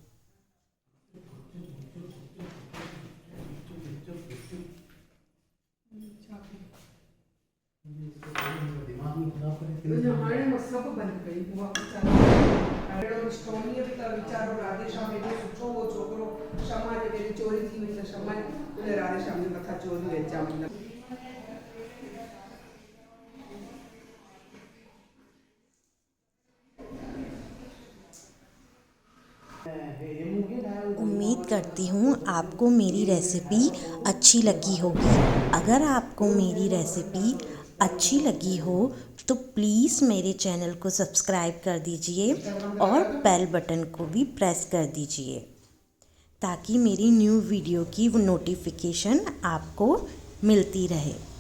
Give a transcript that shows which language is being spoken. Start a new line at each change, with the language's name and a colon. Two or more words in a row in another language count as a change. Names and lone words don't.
Sindhi: हाणे मां सभु बंदि कई, उहा वीचारो अहिड़ो स्टोनीअ बि त वीचारो राधेश्याम एॾो सुठो हो छोकिरो, शमा जे वेॾी चोरी थी वई त शमा तुंहिंजे राधेश्याम जे मथां चोरी जो इल्ज़ाम लॻो।
Hindi: उम्मीद करती हूँ आपको मेरी रेसिपी अच्छी लगी होगी। अगर आपको मेरी रेसिपी अच्छी लगी हो तो प्लीज़ मेरे चैनल को सब्सक्राइब कर दीजिए और
English: bell button
Hindi: को भी प्रेस कर दीजिए ताकि मेरी
English: new video
Hindi: की वो नोटिफिकेशन आपको मिलती रहे।